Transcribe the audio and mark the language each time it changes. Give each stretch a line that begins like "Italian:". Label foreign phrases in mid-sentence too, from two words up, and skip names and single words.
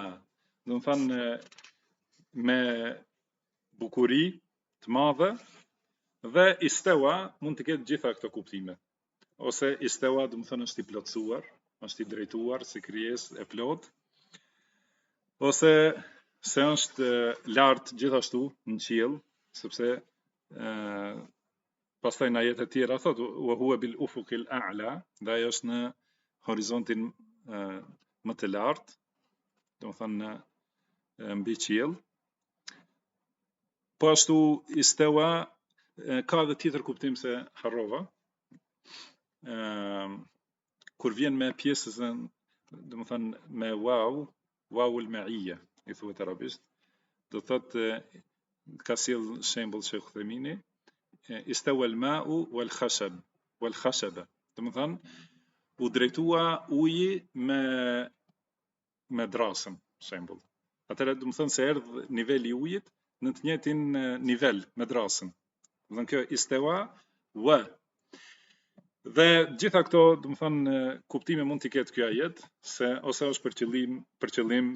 Albanian: Do të thonë me bukuri të madhe dhe istawa mund të ketë gjitha këto kuptime. Ose istawa do të thonë është i plotësuar, është i drejtuar si krijesë e plot, ose se është lart gjithashtu në qiell, sepse pastaj në ajete tjera thotë
Arabic: وهو بالأفق الأعلى,
Albanian: dhe ajo është në horizontin më të lartë, do të thonë mbi qiell. Po ashtu istawa ka edhe tjetër kuptim se harrova. Kur vjen me pjesën, do të thonë me
Arabic: واو المعية,
Albanian: i thuhet arabisht, do thotë ka sjell shembull Sheikh Uthemini,
Arabic: استوى الماء والخشبة.
Albanian: Do të thonë u drejtua uji me drasën, shembull. Atëherë do të thonë se erdh niveli i ujit në të njëjtin nivel me drasën. Do të thonë kjo istawa wa. Dhe gjitha këto, do të thonë kuptime mund t'i ketë ky ajet, se ose është për qëllim